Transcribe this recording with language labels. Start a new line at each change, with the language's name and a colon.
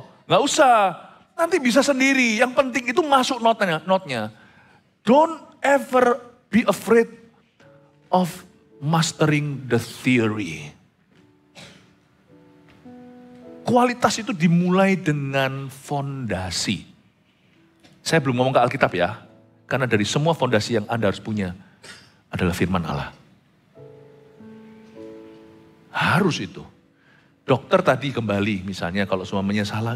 Indonesian: Nggak usah. Nanti bisa sendiri. Yang penting itu masuk notnya.
English: Don't ever be afraid of mastering the theory.
Indonesian: Kualitas itu dimulai dengan fondasi. Saya belum ngomong ke Alkitab ya. Karena dari semua fondasi yang Anda harus punya adalah firman Allah. Harus itu. Dokter tadi kembali misalnya kalau semuanya salah.